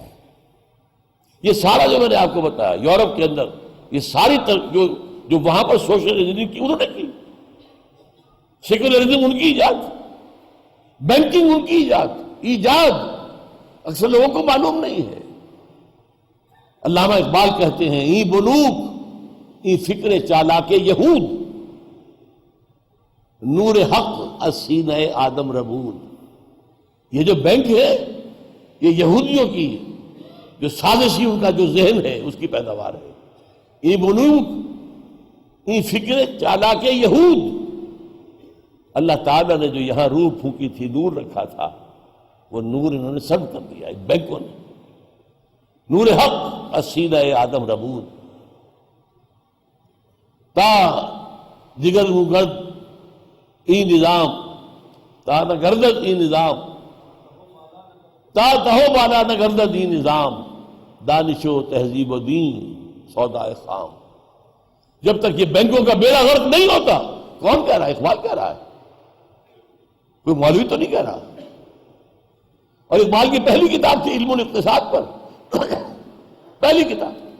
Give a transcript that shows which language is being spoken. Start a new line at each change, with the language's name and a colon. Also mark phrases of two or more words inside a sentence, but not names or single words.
Urdu: یہ سارا جو میں نے آپ کو بتایا یورپ کے اندر، یہ ساری جو وہاں پر
English: social engineering
Urdu: کی انہوں نے کی، سیکولرزم ان کی ایجاد، بینکنگ ان کی ایجاد اکثر لوگوں کو معلوم نہیں ہے. علامہ اقبال کہتے ہیں،
Persian: ای بلوک ای فکر چالاک یہود، نور حق از سینہ آدم ربود.
Urdu: یہ جو بینک ہے یہ یہودیوں کی جو سازشی ان کا جو ذہن ہے اس کی پیداوار ہے.
Persian: ای بلوک ای فکر چالاک یہود.
Urdu: اللہ تعالیٰ نے جو یہاں روح پھونکی تھی، نور رکھا تھا، وہ نور انہوں نے سلب کر دیا بینکوں نے.
Persian: نور حق از سینہ آدم ربود، تا دیگر گرد ای نظام، تا نہ گردد ای نظام، تا تہو بالا نہ گردد ای نظام، دانش و تہذیب و دین سودائے خام.
Urdu: جب تک یہ بینکوں کا بیڑا غرق نہیں ہوتا. کون کہہ رہا ہے؟ اقبال کہہ رہا ہے، کوئی مولوی تو نہیں کہہ رہا. اور اقبال کی پہلی کتاب تھی علم الاقتصاد پر، پہلی کتاب.